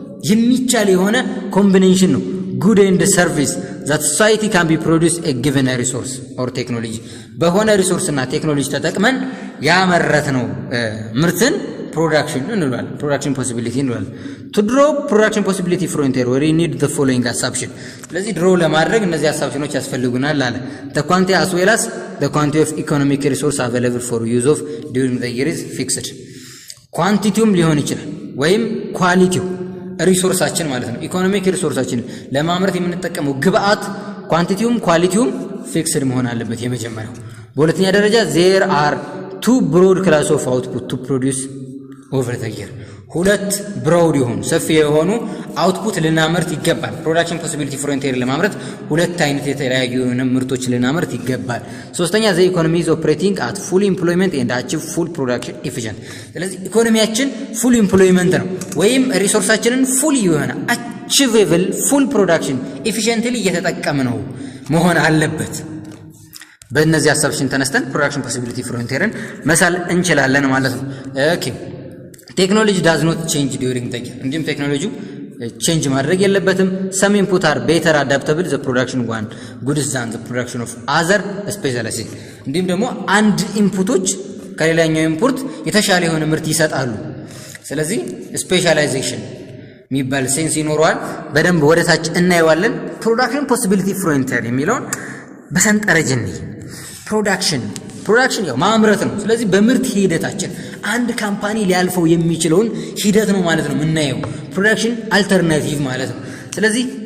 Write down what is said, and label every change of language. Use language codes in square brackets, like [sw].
[am] የሚቻል የሆነ ኮምቢኔሽን ነው [en] good and service that society can be produced a given a resource or technology [am] በሆነ ሪሶርስ እና ቴክኖሎጂ ተጠቅመን ያመረትነው ምርትን [en] production [am] እንላለን። [en] production possibility እንላለን። to draw production possibility frontier we need the following assumption. [am] ስለዚህ ድሮ ለማድረግ እነዚህ አሳምፕሽኖች ያስፈልጉናል አለ። [en] the quantity as well as the quantity of economic resource available for use of during the year is fixed. [am] ኳንቲቲውም ሊሆን ይችላል ወይም ኳሊቲው ሪሶርሳችን ማለት ነው። ኢኮኖሚክ ሪሶርሳችን ለማምረት የምንጠቀመው ግብአት ኳንቲቲውም ኳሊቲውም ፊክስድ መሆን አለበት የመጀመሪያው። በሁለተኛ ደረጃ [en] there are two broad class of output to produce over the year. [am] ሁለት ብሮድ የሆኑ ሰፊ የሆኑ አውትፑት ልናመርት ይገባል። ፕሮዳክሽን ፖሲቢሊቲ ፍሮንቲር ለማምረት ሁለት አይነት የተለያዩ ምርቶች ልናመርት ይገባል። ሶስተኛ [en] the economy is operating at full employment and achieve full production efficient. [am] ስለዚህ ኢኮኖሚያችን [en] full employment [am] ነው ወይም ሪሶርሳችንን full የሆነ [en] achievable full production efficiently [am] እየተጠቀምነው መሆን አለበት። በእነዚህ አሳብሽን ተነስተን ፕሮዳክሽን ፖሲቢሊቲ ፍሮንቲርን መሳል እንችላለን ማለት ነው። ኦኬ ቴክኖሎጂ [en] does not change during the year. [am] እንዲሁም ቴክኖሎጂው ቼንጅ ማድረግ የለበትም። [en] some input are better adaptable the production one goods than the production of other specialized. [am] እንዲሁም ደግሞ አንድ ኢንፑቶች ከሌላኛው ኢንፑት የተሻለ የሆነ ምርት ይሰጣሉ። ስለዚህ ስፔሻላይዜሽን የሚባል ሴንስ ይኖረዋል። በደንብ ወደታች እናየዋለን። ፕሮዳክሽን ፖሲቢሊቲ ፍሮንቲር የሚለውን በሰንጠረዥ እንይ። ፕሮዳክሽን ያው ማምረት ነው። ስለዚህ በምርት ሂደታችን አንድ ካምፓኒ ሊያልፈው የሚችለውን ሂደት ነው ማለት ነው የምናየው። ፕሮዳክሽን አልተርናቲቭ ማለት ነው። ስለዚህ